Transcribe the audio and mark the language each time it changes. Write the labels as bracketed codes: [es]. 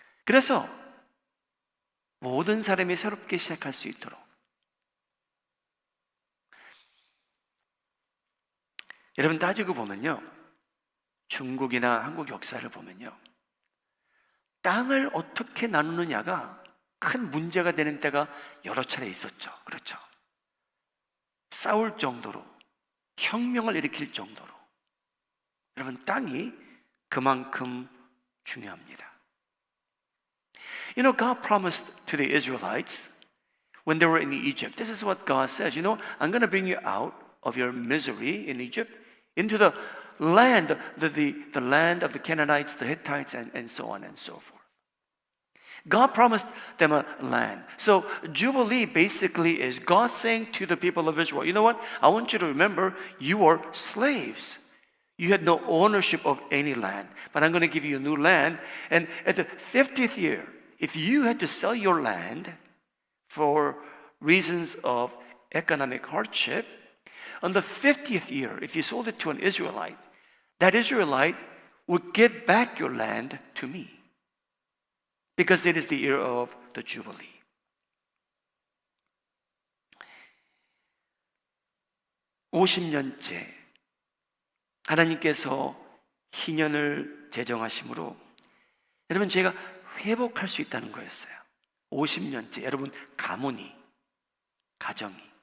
[ko] 그래서 모든 사람이 새롭게 시작할 수 있도록, 여러분 따지고 보면요, 중국이나 한국 역사를 보면요, 땅을 어떻게 나누느냐가 큰 문제가 되는 때가 여러 차례 있었죠. 그렇죠? 싸울 정도로, 혁명을 일으킬 정도로. 여러분, 땅이 그만큼 중요합니다. [en] You know, God promised to the Israelites when they were in Egypt, this is what God says, you know, I'm going to bring you out of your misery in Egypt into the land, the land of the Canaanites, the Hittites, and so on and so forth. God promised them a land. So Jubilee basically is God saying to the people of Israel, you know what? I want you to remember you were slaves. You had no ownership of any land, but I'm going to give you a new land. And at the 50th year, if you had to sell your land for reasons of economic hardship, on the 50th year, if you sold it to an Israelite, that Israelite would give back your land to me because it is the year of the Jubilee. [ko] (50년째) 하나님께서 희년을 제정하심으로 여러분 제가 회복할 수 있다는 거였어요. 50년째 여러분 가문이, 가정이.